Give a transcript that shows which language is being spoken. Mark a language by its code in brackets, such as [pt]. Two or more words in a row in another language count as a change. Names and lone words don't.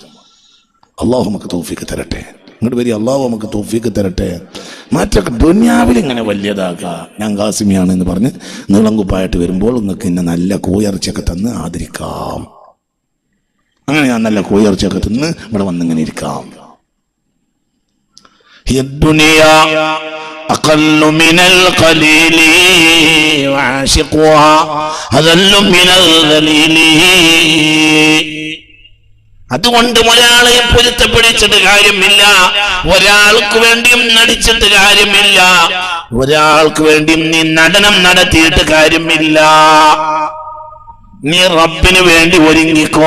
[ml] അള്ളാഹു നമുക്ക് തൗഫീഖ് തരട്ടെ. ഇങ്ങോട്ട് വരി, അള്ളാഹു നമുക്ക് തൗഫീഖ് തരട്ടെ. മറ്റൊക്കെ ദുനിയാവിൽ ഇങ്ങനെ വലിയതാക്കുക, ഞാൻ ഖാസിമിയാണ് എന്ന് പറഞ്ഞ് നീളംകുപ്പായിട്ട് വരുമ്പോൾ നിങ്ങൾക്ക് ഇന്നെ നല്ല കോയിറച്ചിയൊക്കെ തന്ന് ആദരിക്കാം. അങ്ങനെ ഞാൻ നല്ല കോയിറച്ചിയൊക്കെ തിന്ന് ഇവിടെ വന്നിങ്ങനെ ഇരിക്കാം. [ar] الدنيا أقل من القليل وعاشقها أذل من الذليل. [ml] അതുകൊണ്ട് ഒരാളെ പൊരുത്തപ്പെടിച്ചിട്ട് കാര്യമില്ല, ഒരാൾക്ക് വേണ്ടിയും നടിച്ചിട്ട് കാര്യമില്ല, ഒരാൾക്ക് വേണ്ടിയും നീ നടനം നടത്തിയിട്ട് കാര്യമില്ല. നീ റബ്ബിന് വേണ്ടി ഒരുങ്ങിക്കോ.